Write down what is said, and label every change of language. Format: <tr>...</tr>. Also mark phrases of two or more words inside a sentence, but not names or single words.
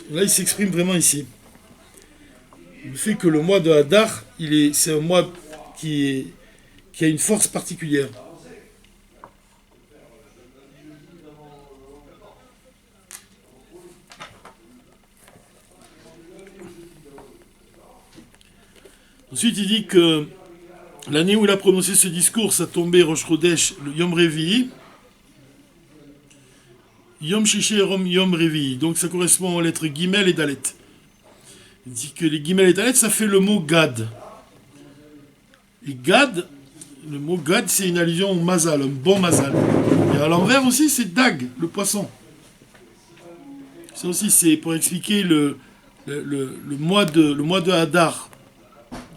<fr>Là, il s'exprime vraiment ici. Le fait que le mois de Hadar, c'est un mois qui a une force particulière. Ensuite, il dit que l'année où il a prononcé ce discours, ça tombait</fr> <he>ראש חודש,</he> <fr>le</fr> <he>יום רביעי. יום שישי יום רביעי.</he> <fr>Donc ça correspond aux lettres Gimel et Dalet. Il dit que les Gimel et Dalet, ça fait le mot Gad. Et Gad, le mot Gad, c'est une allusion au Mazal, un bon Mazal. Et à l'envers aussi, c'est Dag, le poisson. Ça aussi, c'est pour expliquer le mois de Hadar.</fr>